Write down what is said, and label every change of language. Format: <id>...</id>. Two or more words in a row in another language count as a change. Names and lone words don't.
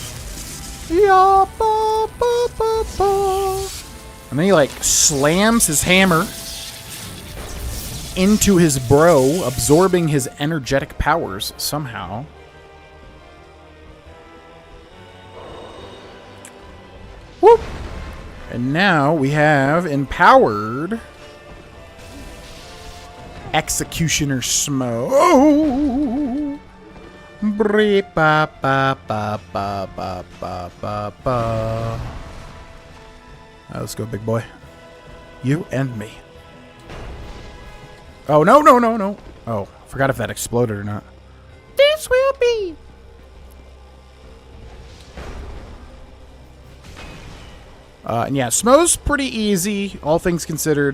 <en>And then he like slams his hammer into his bro, absorbing his energetic powers somehow. Whoop! And now we have empowered Executioner Smo. Oh! Ba, ba, ba, ba, ba, ba, ba, ba. Let's go, big boy. You and me. Oh, no, no, no, no. Oh, forgot if that exploded or not. This will be. And yeah, Smo's pretty easy, all things considered.</en>